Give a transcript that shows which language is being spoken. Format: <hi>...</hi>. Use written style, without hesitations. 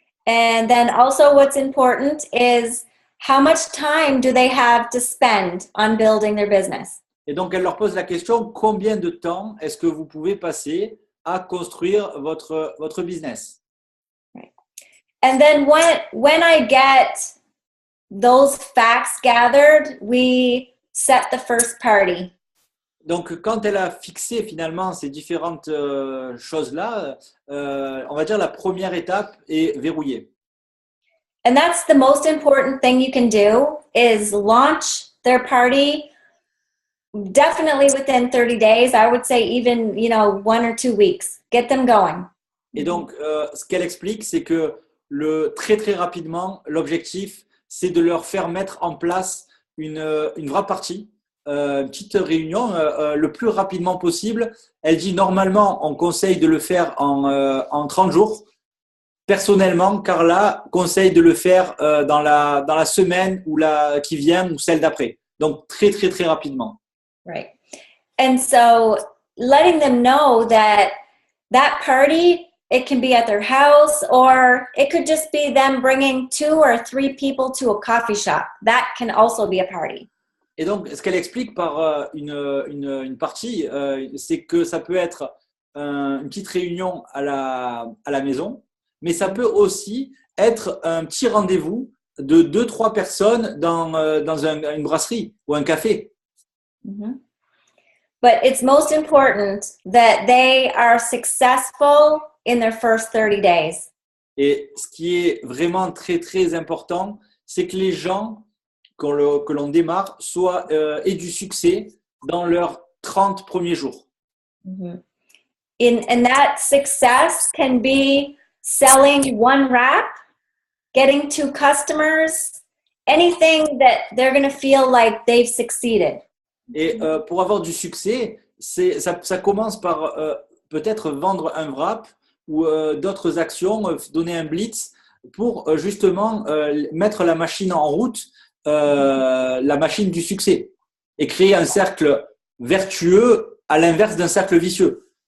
<en>And then also what's important is how much time do they have to spend on building their business?</en> <fr>Et donc, elle leur pose la question, combien de temps est-ce que vous pouvez passer à construire votre business?</fr> <en>Right. And then when I get those facts gathered, we set the first party.</en> <fr>Donc, quand elle a fixé finalement ces différentes choses-là, on va dire la première étape est verrouillée.</fr> <en>And that's the most important thing you can do is launch their party definitely within 30 days. I would say even, 1 or 2 weeks. Get them going.</en> <fr>Et donc, ce qu'elle explique, c'est que très très rapidement, l'objectif, c'est de leur faire mettre en place une vraie partie, une petite réunion le plus rapidement possible. Elle dit normalement, on conseille de le faire en 30 jours. Personnellement, Carla conseille de le faire dans la semaine qui vient ou celle d'après. Donc, très, très, très rapidement.</fr> <en>Right. And so letting them know that party, it can be at their house or it could just be them bringing 2 or 3 people to a coffee shop. That can also be a party.</en> <fr>Et donc, ce qu'elle explique par une partie, c'est que ça peut être une petite réunion à la maison, mais ça peut aussi être un petit rendez-vous de 2-3 personnes dans une brasserie ou un café. Mm-hmm.</fr> <en>But it's most important that they are successful in their first 30 days.</en> <fr>Et ce qui est vraiment très, très important, c'est que les gens que l'on démarre aient du succès dans leurs 30 premiers jours. Mm-hmm.</fr> <en>And that success can be selling 1 wrap, getting 2 customers, anything that they're going to feel like they've succeeded.</en> <fr>Et pour avoir du succès, ça commence par peut-être vendre un wrap ou d'autres actions, donner un blitz pour justement mettre la machine en route, la machine du succès, et créer un cercle vertueux à l'inverse d'un cercle vicieux.</fr>